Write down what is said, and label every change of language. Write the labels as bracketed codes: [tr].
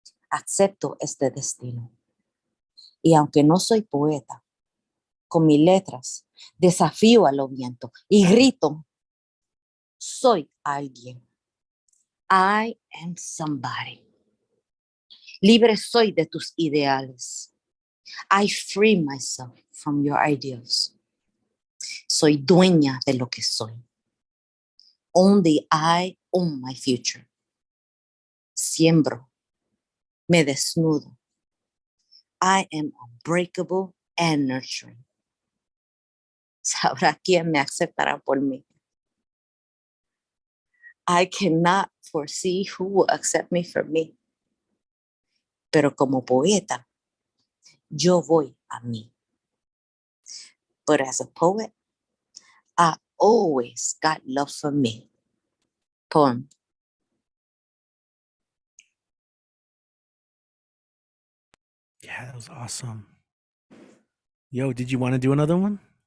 [es] Acepto este destino. Y aunque no soy poeta, con mis letras desafío al viento y grito, soy alguien. [en] I am somebody. [es] Libre soy de tus ideales. [en] I free myself from your ideals. [es] Soy dueña de lo que soy. [en] Only I own my future. [es] Siembro. Me desnudo. [en] I am unbreakable and nurturing. [es] Sabrá quién me aceptará por mí. [en] I cannot foresee who will accept me for me. [es] Pero como poeta, yo voy a mí. [en] But as a poet, I always got love for me. Poem. Yeah, that was awesome. Yo, did you want to do another one?